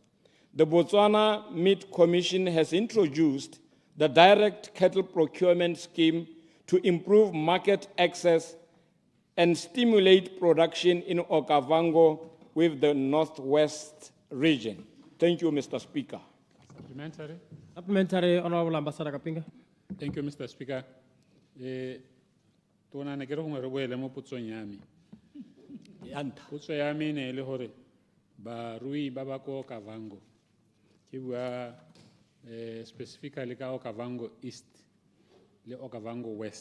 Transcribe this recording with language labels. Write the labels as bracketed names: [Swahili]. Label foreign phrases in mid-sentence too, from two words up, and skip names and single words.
[English] The Botswana Meat Commission has introduced the direct cattle procurement scheme to improve market access and stimulate production in Okavango with the Northwest region. Thank you, Mr. Speaker. Supplementary. Supplementary, Honorable Ambassador Kapinga. Thank you, Mr. Speaker. [Tswana] Tona ne kere gongwe re boele mo potsong ya me. Potso ya me ne le hore barui ba ba ko Okavango. Ke bua specifically ka Okavango East le Okavango West.